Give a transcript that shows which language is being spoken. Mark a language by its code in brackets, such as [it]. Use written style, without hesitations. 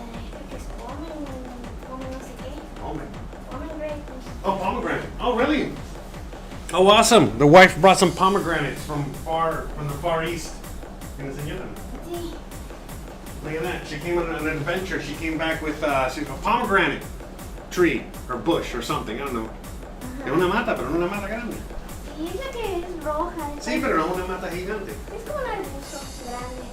[es] Creo que es pomen no sé qué. [en] Pomegranate. Oh, pomegranate. Oh, really? Oh, awesome. The wife brought some pomegranates from the far east. Can I [es] enseñar [en] them? [es] Sí. [en] Look at that. She came on an adventure. She came back with a pomegranate tree or bush or something. I don't know. [es] Es una mata, pero no una mata grande. Y es la que es roja. Sí, pero no una mata gigante. Es como un arbusto grande.